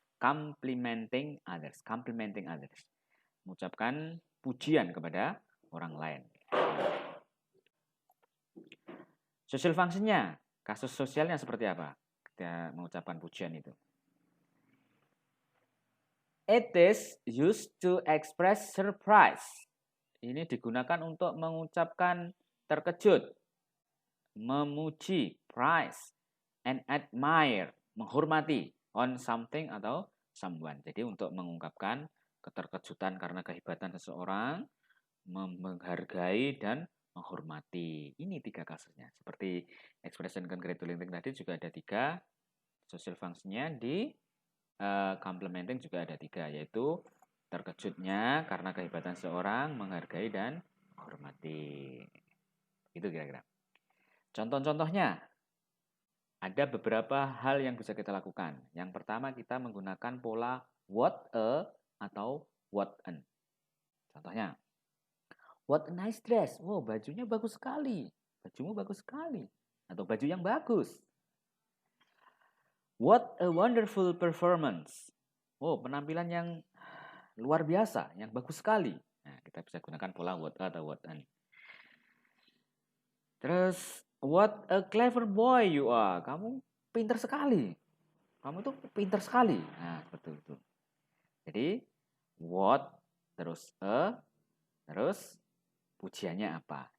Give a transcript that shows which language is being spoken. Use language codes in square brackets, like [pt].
[en] Complimenting others. Complimenting others. [id] Mengucapkan pujian kepada orang lain. Social function-nya, kasus sosialnya seperti apa? Kita mengucapkan pujian itu. [en] It is used to express surprise. [id] Ini digunakan untuk mengucapkan terkejut, memuji, [en] praise, and admire, [id] menghormati, on something atau someone. Jadi untuk mengungkapkan keterkejutan karena kehebatan seseorang, menghargai dan menghormati. Ini 3 kasusnya. Seperti expression congratulating tadi juga ada 3, social function-nya di complementing juga ada 3, yaitu terkejutnya karena kehebatan seseorang, menghargai dan menghormati. Itu kira-kira. Contoh-contohnya, ada beberapa hal yang bisa kita lakukan. Yang pertama, kita menggunakan pola what a atau what an. Contohnya, [en] what a nice dress. [id] Wow, bajunya bagus sekali. Bajumu bagus sekali. Atau baju yang bagus. [en] What a wonderful performance. [id] Oh, penampilan yang luar biasa, yang bagus sekali. Nah, kita bisa gunakan pola what a atau what an. [en] Terus, what a clever boy you are. [id] Kamu pintar sekali. Kamu tuh pintar sekali. Nah, seperti itu. Jadi, what, terus terus pujiannya apa?